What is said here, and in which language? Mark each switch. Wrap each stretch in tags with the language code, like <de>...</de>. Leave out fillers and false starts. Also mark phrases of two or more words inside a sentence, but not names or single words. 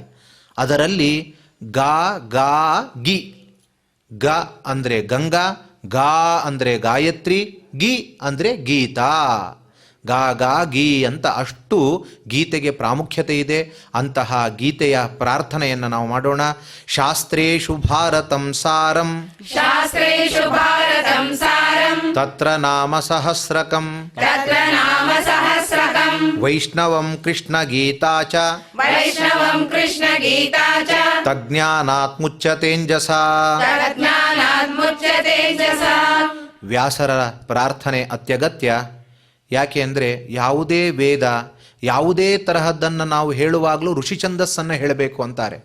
<kn>ಅದರಲ್ಲಿ ಗ ಗಾ ಗಿ. ಗ ಅಂದರೆ ಗಂಗಾ, ಗಾ ಅಂದರೆ ಗಾಯತ್ರಿ, ಗಿ ಅಂದರೆ ಗೀತಾ. ಗಾ ಗಾ ಗೀ ಅಂತ ಅಷ್ಟು ಗೀತೆಗೆ ಪ್ರಾಮುಖ್ಯತೆ ಇದೆ. ಅಂತಹ ಗೀತೆಯ ಪ್ರಾರ್ಥನೆಯನ್ನು ನಾವು ಮಾಡೋಣ.</kn> <sa>ಶಾಸ್ತ್ರೇಷು ಭಾರತಂ ಸಾರಂ, ಶಾಸ್ತ್ರೇಷು ಭಾರತಂ ಸಾರಂ, ತತ್ರ ನಾಮ ಸಹಸ್ರಕಂ, ತತ್ರ ನಾಮ ಸಹಸ್ರಕಂ, ವೈಷ್ಣವಂ ಕೃಷ್ಣ ಗೀತಾ ಚ, ವೈಷ್ಣವಂ ಕೃಷ್ಣ ಗೀತಾ ಚ, ತಜ್ಞಾನಾತ್ ಮುಚ್ಯತೇಂಜಸಾ. ತಜ್ಞಾನಾತ್ ಮುಚ್ಯತೇಜಸಾ.</sa> <kn>ವ್ಯಾಸರ ಪ್ರಾರ್ಥನೆ ಅತ್ಯಗತ್ಯ. ಯಾಕೆ ಅಂದರೆ ಯಾವುದೇ ವೇದ, ಯಾವುದೇ ತರಹದ್ದನ್ನು ನಾವು ಹೇಳುವಾಗಲೂ ಋಷಿ ಛಂದಸ್ಸನ್ನು ಹೇಳಬೇಕು ಅಂತಾರೆ.</kn>